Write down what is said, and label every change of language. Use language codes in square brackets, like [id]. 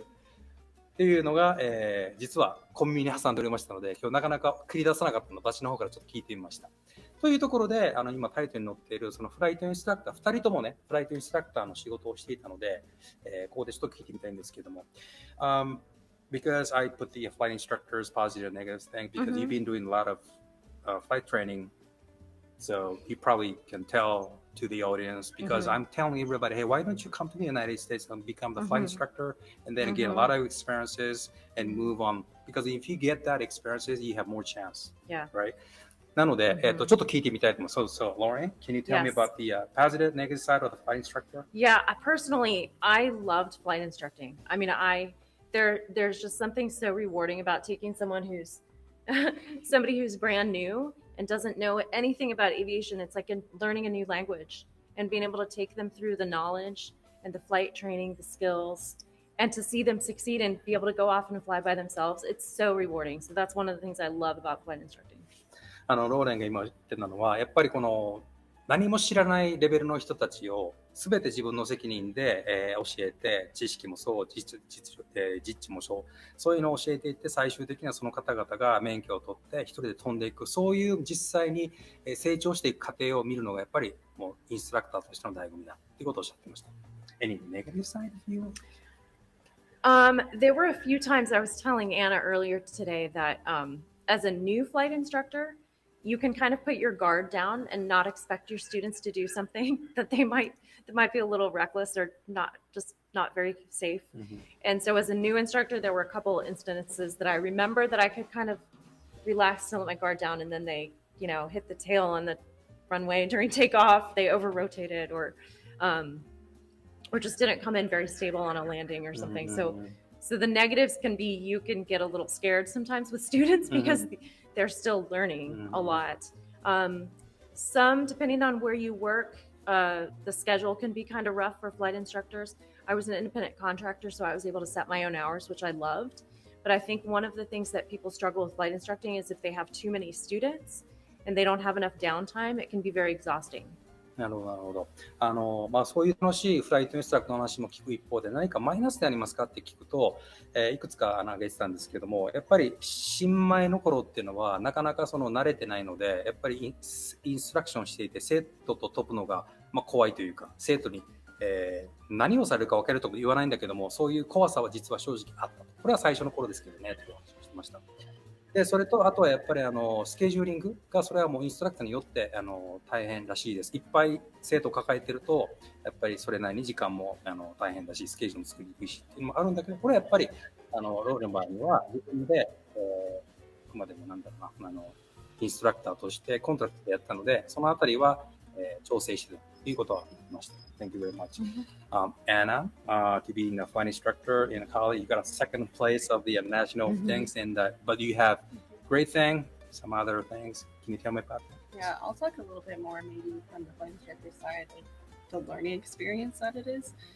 [ja] っていうのが、実はコンビニに挟んでおりましたので、今日なかなか繰り出さなかったので、私の方からちょっと聞いてみました。というところで、今タイトルに載っているそのフライトインストラクター、2人ともね、フライトインストラクターの仕事をしていたので、ここでちょっと聞いてみたいんですけども。 [en] Because I put the flight instructor's positive and negative thing, because you've been doing a lot of flight training, so you probably can tell to the audience, because I'm telling everybody, hey, why don't you come to the United States and become the flight instructor and then get a lot of experiences and move on, because if you get that experiences, you have more chance. Yeah. Right? [ja] なので、ちょっと聞いてみたいと思います。 [en] So, Lauren, can you tell me about the positive, negative side of the flight instructor? Yeah, personally, I loved flight instructing. I mean, there's just something so rewarding about taking somebody who's brand new and doesn't know anything about aviation. It's like learning a new language and being able to take them through the knowledge and the flight training, the skills, and to see them succeed and be able to go off and fly by themselves. It's so rewarding. So that's one of the things I love about flight instructing. [ja] ローレンが今言ってたのは、やっぱりこの何も知らないレベルの人たちを全て自分の責任で、教えて、知識もそう、実地もそういうのを教えていって、最終的にはその方々が免許を取って一人で飛んでいく、そういう実際に成長していく過程を見るのがやっぱりもうインストラクターとしての醍醐味だということをおっしゃっていました。 [en] Any negative side of you? There were a few times I was telling Anna earlier today that as a new flight instructor, you can kind of put your guard down and not expect your students to do something that might be a little reckless or not very safe. And so as a new instructor, there were a couple instances that I remember that I could kind of relax and let my guard down, and then they, hit the tail on the runway during takeoff, they over rotated or just didn't come in very stable on a landing or something. So the negatives can be, you can get a little scared sometimes with students because they're still learning a lot. Some, depending on where you work, the schedule can be kind of rough for flight instructors. I was an independent contractor, so I was able to set my own hours, which I loved. But I think one of the things that people struggle with flight instructing is if they have too many students and they don't have enough downtime, it can be very exhausting. [ja] なるほど、なるほど。そういう楽しいフライトインストラクターの話も聞く一方で、何かマイナスでありますかって聞くと、いくつか挙げてたんですけども、やっぱり新米の頃っていうのは、なかなか慣れてないので、やっぱりインストラクションしていて、生徒と飛ぶのが、怖いというか、生徒に、何をされるか分けるとも言わないんだけども、そういう怖さは実は正直あった。これは最初の頃ですけどね、という話をしてました。で、それと、あとはやっぱりスケジューリングが、それはもうインストラクターによって大変らしいです。いっぱい生徒を抱えてると、やっぱりそれなりに時間も大変だし、スケジュールも作りにくいしっていうのもあるんだけど、これはやっぱりロールの場合には、自分で、あくまでもインストラクターとしてコントラクトでやったので、そのあたりは、調整しているということは言ってました。 [en] Thank you very much. Anna, to be a flight instructor in college, you got a second place of the national things, but you have great thing, some other things. Can you tell me about that? Yeah, I'll talk a little bit more maybe from the flight instructor side, like the learning experience that it is.